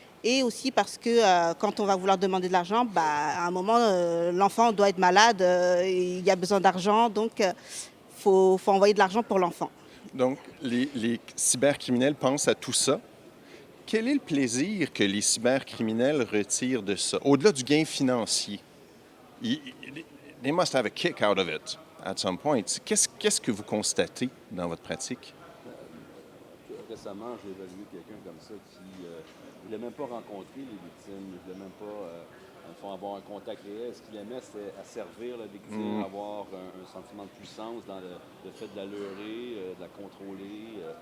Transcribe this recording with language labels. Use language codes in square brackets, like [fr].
[fr] Et aussi parce que quand on va vouloir demander de l'argent, à un moment, l'enfant doit être malade, il y a besoin d'argent, donc faut envoyer de l'argent pour l'enfant. Donc, les cybercriminels pensent à tout ça. Quel est le plaisir que les cybercriminels retirent de ça? Au-delà du gain financier, [en] they must have a kick out of it at some point. [fr] Qu'est-ce que vous constatez dans votre pratique? Récemment, j'ai évalué quelqu'un comme ça qui ne voulait même pas rencontrer les victimes, ne voulait même pas avoir un contact réel. Ce qu'il aimait, c'était asservir la victime, avoir un sentiment de puissance dans le fait de la leurrer, de la contrôler.